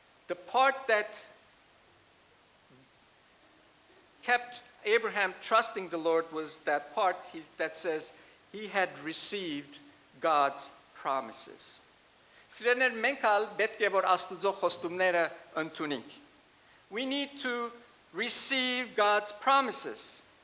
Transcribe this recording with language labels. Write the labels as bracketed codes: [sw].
[en] The part that kept Abraham trusting the Lord was that part that says he had received God's promises. [hy] Սիրելիներ, մենք ալ պետք է որ Աստուծո խոստումները ընդունենք. [en] We need to receive God's promises.